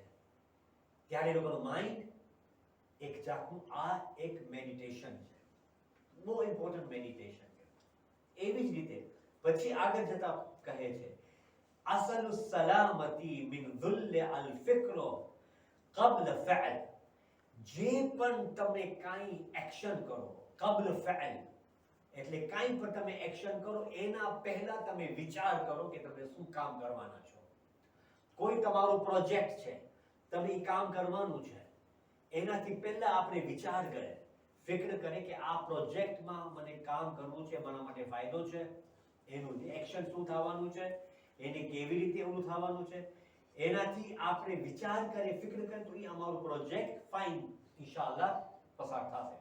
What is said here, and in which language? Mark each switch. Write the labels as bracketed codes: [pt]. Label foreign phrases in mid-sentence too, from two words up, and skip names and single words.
[gu] ત્યારે એ લોકોનું માઇન્ડ એક જાતનું આ એક મેડિટેશન છે, બહુ ઇમ્પોર્ટન્ટ મેડિટેશન છે. એવી જ રીતે પછી આગળ જતા કહે છે, [ar] أصل السلامة من الذل الفكر قبل فعل. [gu] જે પણ તમે કાંઈ એક્શન કરો, [ar] قبل فعل [gu] એટલે કાંઈ પણ તમે એક્શન કરો એના પહેલા તમે વિચાર કરો કે તમે શું કામ કરવાના છો. કોઈ તમારો પ્રોજેક્ટ છે, તમે એ કામ કરવાનું છે, એનાથી પહેલા આપણે વિચાર કરે, ફિક્ર કરે કે આ પ્રોજેક્ટમાં મને કામ કરવું છે, મારા માટે ફાયદો છે, એનું એક્શન શું થવાનું છે, એને કેવી રીતે એવું થવાનું છે, એનાથી આપણે વિચાર કરે, ફિક્ર કરે, તો એ અમારો પ્રોજેક્ટ ફાઇન [ar] إن شاء الله [gu] પસાર થશે.